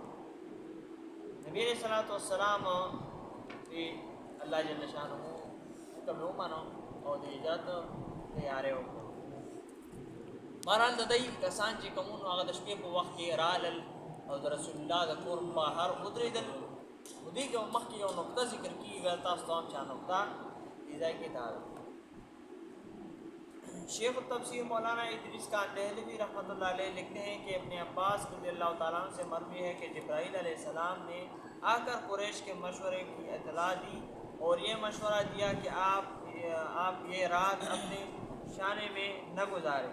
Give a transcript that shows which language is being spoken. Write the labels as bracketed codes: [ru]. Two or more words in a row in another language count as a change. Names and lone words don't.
[ps] نبي علیه صلات وسلام چې الله جل شانو حکم یې ومنو او د هجرت تیاری وکړو. بهرحال د دوی کسان چې کومونو هغه د شپې په وخت کې رالل او د رسول الله د کور بهر ودرېدل. خو دې کې مخکې یو نقطه ذکر کېږي، تاسو ته هم چا نقطه دې ځای کې دا ده [ur] شیخ تفسیر مولانا ادریس خان دہلوی رحمۃ اللہ علیہ لکھتے ہیں کہ اپنے عباس رضی اللہ تعالیٰ عنہ سے مروی ہے کہ جبرائیل علیہ السلام نے آکر قریش کے مشورے کی اطلاع دی اور یہ مشورہ دیا کہ آپ یہ رات اپنے شانے میں نہ گزاریں.